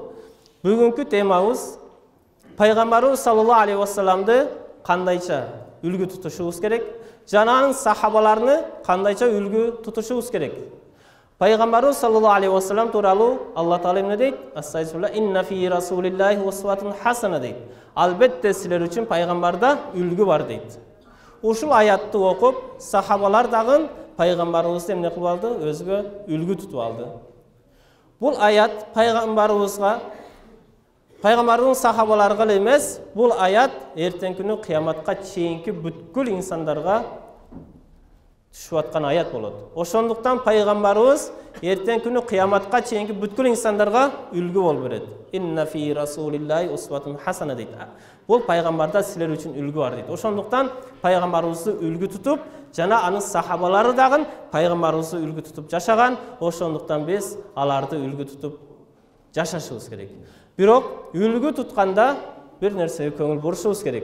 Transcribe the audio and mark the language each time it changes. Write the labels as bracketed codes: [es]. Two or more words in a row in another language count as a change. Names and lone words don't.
[ky] Бүгүнкү темабыз пайгамбарыбыз [ar] صلى الله عليه وسلم [ky] кандайча үлгү тутушубуз керек, жананын сахабаларыны кандайча үлгү тутушубуз керек. Пайгамбарыбыз [ar] صلى الله عليه وسلم [ky] тууралуу Алла Таала эмне дейт? Астагфирулла, [ar] إن في رسول الله أسوة حسنة дейт. [ky] Албетте силер үчүн пайгамбарда үлгү бар дейт. Ушул аятты окуп, сахабалар дагы пайгамбарыбызды эмне кылып алды? Өзгө үлгү тутуп алды. Бул аят пайгамбардын сахабаларга эле эмес, бул аят эртең күнү кыяматка чейинки бүткүл инсандарга түшүп аткан аят болот. Ошондуктан пайгамбарыбыз эртең күнү кыяматка чейинки бүткүл инсандарга үлгү болуп берет. [ar] إن في رسول الله أسوة حسنة дейт. [ky] Бул пайгамбарда силер үчүн үлгү бар дейт. Ошондуктан пайгамбарыбызды үлгү тутуп, жана анын сахабалары дагы пайгамбарыбызды үлгү тутуп жашаган. Ошондуктан биз аларды үлгү тутуп жашашыбыз керек. Бирок үлгү тутканда бир нерсеге көңүл бурушубуз керек.